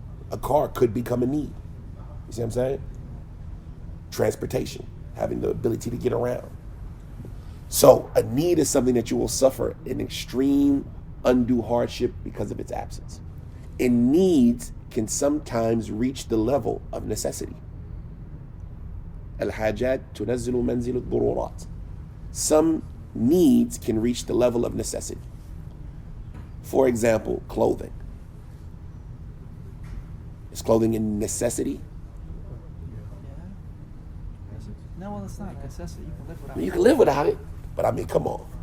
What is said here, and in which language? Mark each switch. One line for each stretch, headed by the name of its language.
English: A car could become a need. You see what I'm saying? Transportation, having the ability to get around. So a need is something that you will suffer an extreme undue hardship because of its absence. And needs can sometimes reach the level of necessity.
Arabic: الحاجات تنزل منزل الضرورات.
English: Some needs can reach the level of necessity. For example, clothing. Is clothing a necessity? Yeah. No, well, it's not a necessity. You can live without I mean, you it. can live without it, but I mean, come on.